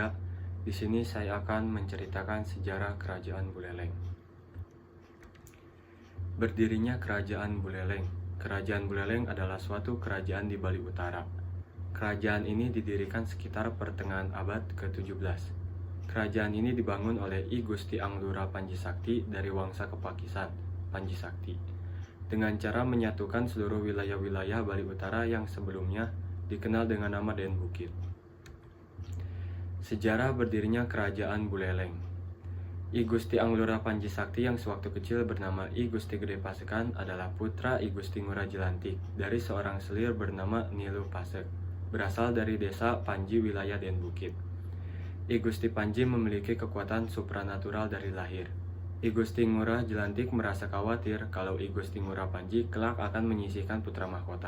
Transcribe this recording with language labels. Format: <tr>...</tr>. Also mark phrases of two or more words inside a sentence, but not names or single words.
<id>Di sini saya akan menceritakan sejarah Kerajaan Buleleng. Berdirinya Kerajaan Buleleng. Kerajaan Buleleng adalah suatu kerajaan di Bali Utara. Kerajaan ini didirikan sekitar pertengahan abad ke-17. Kerajaan ini dibangun oleh I Gusti Anglura Panji Sakti dari Wangsa Kepakisan, Panji Sakti, dengan cara menyatukan seluruh wilayah-wilayah Bali Utara yang sebelumnya dikenal dengan nama Den Bukit. Sejarah berdirinya Kerajaan Buleleng. I Gusti Anglura Panji Sakti yang sewaktu kecil bernama I Gusti Gede Pasekan adalah putra I Gusti Ngura Jelantik dari seorang selir bernama Nilu Pasek, berasal dari desa Panji wilayah Den Bukit. I Gusti Panji memiliki kekuatan supranatural dari lahir. I Gusti Ngura Jelantik merasa khawatir kalau I Gusti Ngura Panji kelak akan menyisihkan putra mahkota.</id>